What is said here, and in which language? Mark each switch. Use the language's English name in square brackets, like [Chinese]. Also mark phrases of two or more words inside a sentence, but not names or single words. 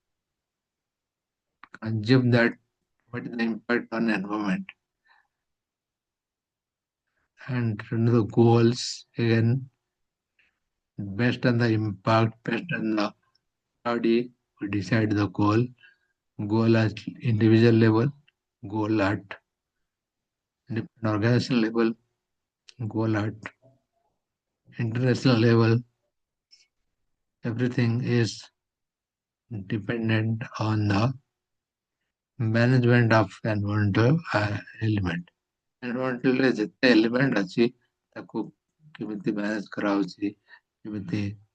[English] consume that, what is the impact on environment, and the goals again based on the impact, based on the study, we decide the goal at individual level, goal at different organization level, goal at international level. Everything is dependent on the management of environmental element. [Odia] Environmental ରେ ଯେତେ element ଅଛି ତାକୁ କେମିତି manage କରାହଉଛି, କେମିତି